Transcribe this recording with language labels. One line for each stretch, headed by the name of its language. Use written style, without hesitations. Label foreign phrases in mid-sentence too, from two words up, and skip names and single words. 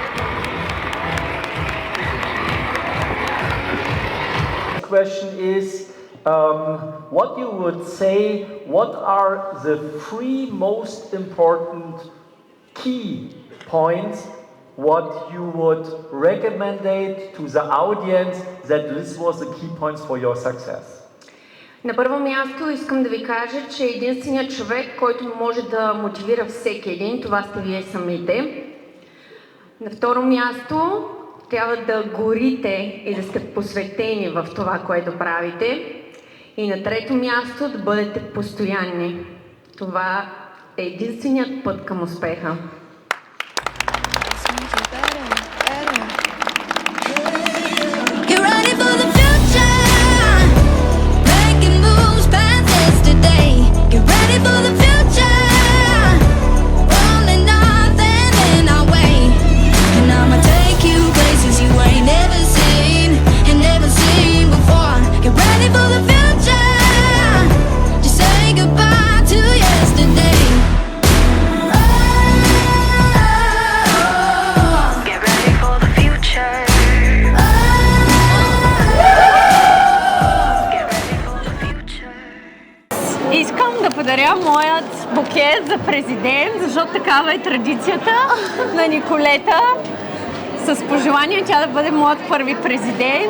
English: Question is, what you would say, what are the three most important key points what you would recommend to the audience that this was the key points for your success?
Bulgarian: На първо място искам да ви кажа, че единственият човек, който може да мотивира всеки един, това сте вие самите. На второ място, трябва да горите и да сте посветени в това, което правите. И на трето място, да бъдете постоянни. Това е единственият път към успеха.
English: Get ready for the future, making moves past yesterday. Get ready for the future, only nothing in our way. And I'ma take you places you ain't never seen and never seen before. Get ready for the future, just say goodbye to yesterday. Get ready for the future.
Bulgarian: Искам да подаря моят букет за президент, защото такава е традицията на Николета. С пожелание тя да бъде моят първи президент.